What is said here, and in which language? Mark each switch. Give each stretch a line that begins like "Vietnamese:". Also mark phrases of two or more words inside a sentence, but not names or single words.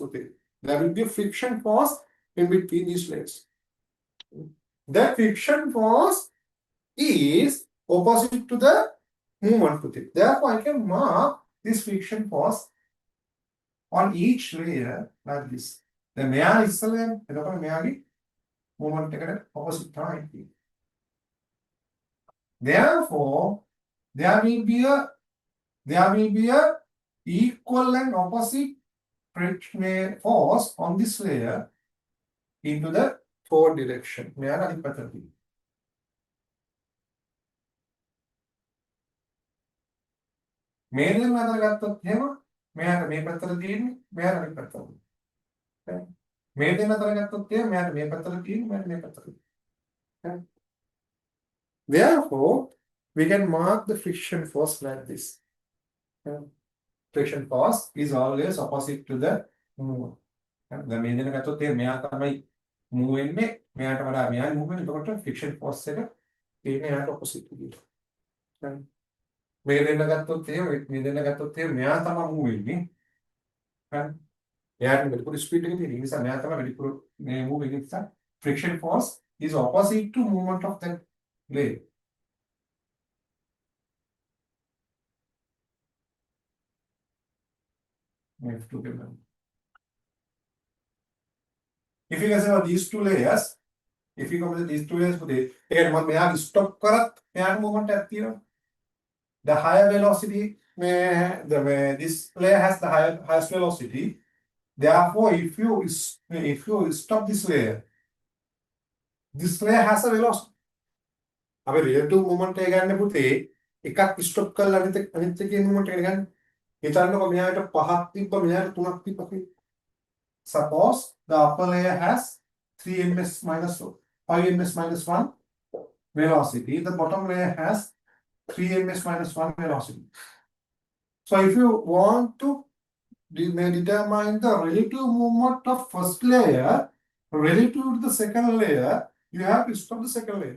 English: Okay, there will be a friction force in between these layers. That friction force is opposite to the movement. Okay, therefore, I can mark this friction force on each layer like this.
Sinhala: The මෙයා ඉස්සෙල්ලා එතකොට මෙයාගේ movement එකට opposite තමයි.
English: Therefore, there will be a equal and opposite friction force on this layer into the forward direction.
Sinhala: මෙයාට අනිත් පැත්තට තියෙනවා. මේ දෙන්න අතර ගත්තොත් එහෙම මෙයාට මේ පැත්තට තියෙන්නේ මෙයාට අනිත් පැත්තට. මේ දෙන්න අතර ගත්තොත් එහෙම මෙයාට මේ පැත්තට තියෙන්නේ මෙයාට මේ පැත්තට.
English: Therefore, we can mark the friction force like this. Friction force is always opposite to the move.
Sinhala: දැන් මේ දෙන්න ගත්තොත් එහෙම මෙයා තමයි move වෙන්නේ මෙයාට වඩා මෙයා move වෙන්නේ. එතකොට
English: friction force
Sinhala: එක තියෙන්නේ එයාට opposite විදිහට. මේ දෙන්න ගත්තොත් එහෙම මෙයා තමයි move වෙන්නේ. හරි. එයාට වැඩිපුර ස්පීඩ් එක තියෙන නිසා මෙයා තමයි වැඩිපුර මේ move වෙන්නේ නිසා
English: friction force is opposite to movement of that blade. If you consider these two layers, again,
Sinhala: මෙයා stop කරත් මෙයාට movement එකක් තියෙනවා.
English: The higher velocity, this layer has the highest velocity. Therefore, if you stop this layer, This layer has a velocity.
Sinhala: අපි
English: relative movement
Sinhala: එක ගන්න පුතේ එකක් stop කරලා අනිත් එකේ movement එක ගන්න. හිතන්නකො මෙයාට 5ක් තිබ්බ මෙයාට 3ක් තිබ්බ කියලා.
English: Suppose the upper layer has 3 ms minus 5 ms minus 1 velocity. The bottom layer has 3 ms minus 1 velocity. So if you want to determine the relative movement of first layer relative to the second layer, you have to stop the second layer.